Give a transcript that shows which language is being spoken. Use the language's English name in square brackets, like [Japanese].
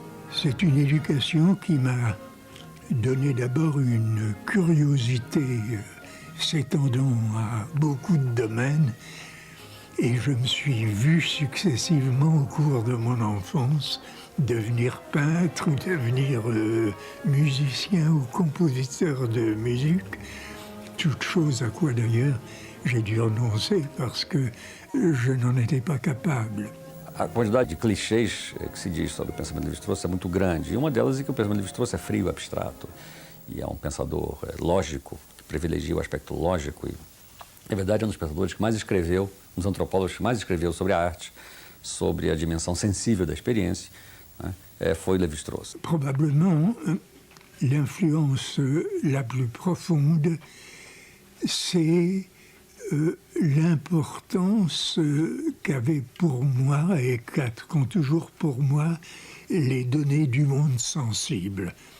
[French] C'est une éducation qui m'a donné d'abord une curiosité s'étendant à beaucoup de domaines, et je me suis vu successivement au cours de mon enfance devenir peintre ou devenir musicien ou compositeur de musique, toute chose à quoi d'ailleurs j'ai dû renoncer parce que je n'en étais pas capable. [Portuguese] A quantidade de clichês que se diz sobre o pensamento de Lévi-Strauss é muito grande. E uma delas é que o pensamento de Lévi-Strauss é frio, abstrato. E é um pensador lógico, que privilegia o aspecto lógico. E, na verdade, é um dos pensadores que mais escreveu, um dos antropólogos que mais escreveu sobre a arte, sobre a dimensão sensível da experiência, né? Foi Lévi-Strauss. [French] Probablement, l'influence la plus profonde, c'est l'importance qu'avaient pour moi et qu'ont toujours pour moi les données du monde sensible.